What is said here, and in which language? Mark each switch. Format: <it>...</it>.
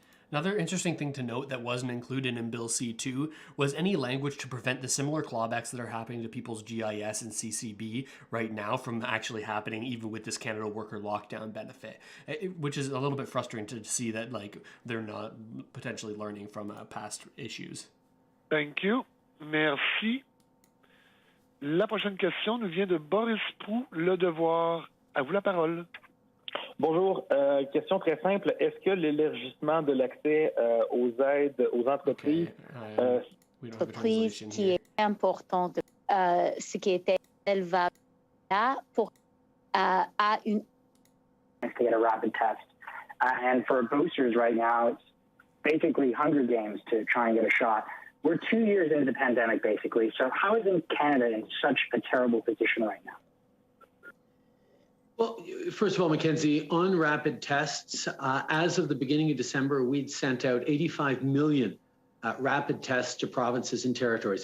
<en>Another interesting thing to note that wasn't included in Bill C2 was any language to prevent the similar clawbacks that are happening to people's GIS and CCB right now from actually happening even with this Canada Worker Lockdown benefit, which is a little bit frustrating to see that they're not potentially learning from past issues. Thank you.</en> <fr>Merci. La prochaine question nous vient de Boris Proux, Le Devoir. À vous la parole. Bonjour. Question très simple. Est-ce que l'élargissement de l'accès aux aides aux entreprises... Entreprise qui est importante, ce qui était élevable là pour à une...</fr> <en>To get a rapid test. And for boosters right now, it's basically Hunger Games to try and get a shot. We're 2 years into the pandemic, basically. So how is Canada in such a terrible position right now? Well, first of all, Mackenzie, on rapid tests, as of the beginning of December, we'd sent out 85 million rapid tests to provinces and territories.</en>